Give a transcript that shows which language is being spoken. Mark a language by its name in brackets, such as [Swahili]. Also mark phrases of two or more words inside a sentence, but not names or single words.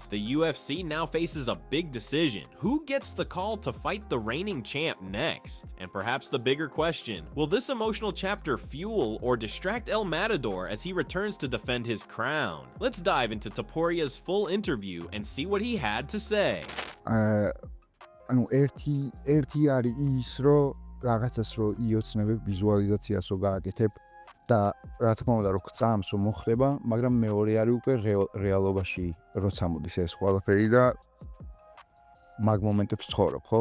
[English] The UFC now faces a big decision. Who gets the call to fight the reigning champ next? And perhaps the bigger question, will this emotional chapter fuel or distract El Matador as he returns to defend his crown? Let's dive into to Topuria's full interview and see what he had to say. [Georgian] ანუ ერთი არის ის რომ რაღაცას რო იოცნებებ ვიზუალიზაციას რო გააკეთებ და რა თქმა უნდა რო გწამს რომ მოხდება, მაგრამ მეორე არის უკვე რეალობაში როცა მოდის ეს ყველაფერი და მაგ მომენტებს ცხოვრობ, ხო?